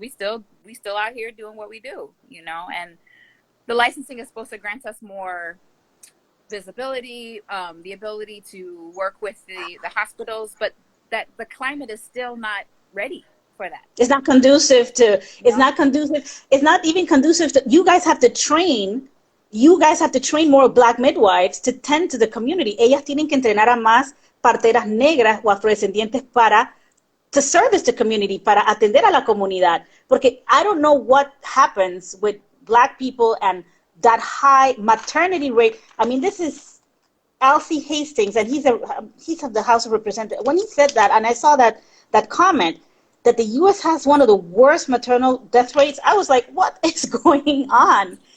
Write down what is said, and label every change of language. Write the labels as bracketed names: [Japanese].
[English] We still out here doing what we do, and the licensing is supposed to grant us more visibility, the ability to work with the hospitals, but that the climate is still not ready for that. It's not conducive to. It's No. not conducive. It's not even conducive to. You guys have to train. You guys have to train more Black midwives to tend to the community. [Spanish] Ellas tienen que entrenar a más parteras negras o afrodescendientes para [English] to service the community, [Spanish] para atender a la comunidad. [English] Porque I don't know what happens with Black people and that high maternity rate. I mean, this is Alfie Hastings, and he's of the House of Representatives. When he said that, and I saw that comment that the U.S. has one of the worst maternal death rates, I was like, what is going on?